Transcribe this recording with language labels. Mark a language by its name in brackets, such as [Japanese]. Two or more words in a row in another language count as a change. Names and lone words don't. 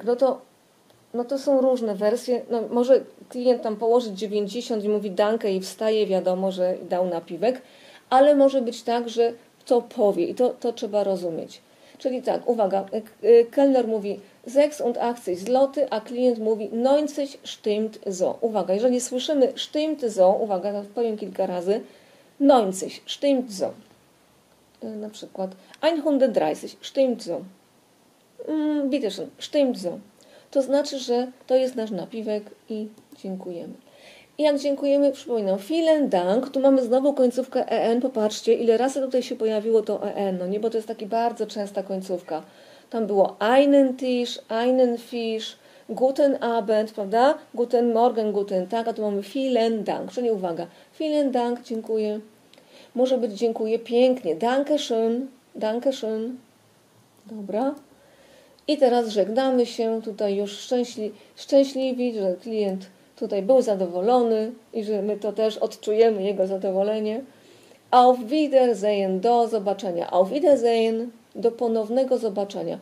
[Polish] No to są różne wersje. No, może klient tam położyć 90 i mówi dankę i wstaje, wiadomo, że dał napiwek, ale może być tak, że to powie i to trzeba rozumieć. Czyli tak, uwaga, kelner mówi 86 zloty, a klient mówi 90 [German] stimmt so. [Polish] Uwaga, jeżeli słyszymy [German] stimmt so, [Polish] uwaga, powiem kilka razy, 90 [German] stimmt so. [Polish] Na przykład 130 [German] stimmt so. Bitte schön, stimmt so. [Polish] To znaczy, że to jest nasz napiwek i dziękujemy. I jak dziękujemy, przypominam, [German] vielen Dank, [Polish] tu mamy znowu końcówkę en, popatrzcie, ile razy tutaj się pojawiło to en, no nie, bo to jest taka bardzo częsta końcówka. tam było [German] einen Tisch, einen Fisch, guten Abend, prawda? Guten Morgen, guten Tag, [Polish] a tu mamy [German] vielen Dank, [Polish] czyli uwaga, [German] vielen Dank, [Polish] dziękuję. Może być dziękuję pięknie, [German] danke schön, danke schön. [Polish] Dobra. I teraz żegnamy się tutaj już szczęśliwi, że klient tutaj był zadowolony i że my to też odczujemy jego zadowolenie. [German] Auf Wiedersehen, [Polish] do zobaczenia. [German] Auf Wiedersehen, [Polish] do ponownego zobaczenia.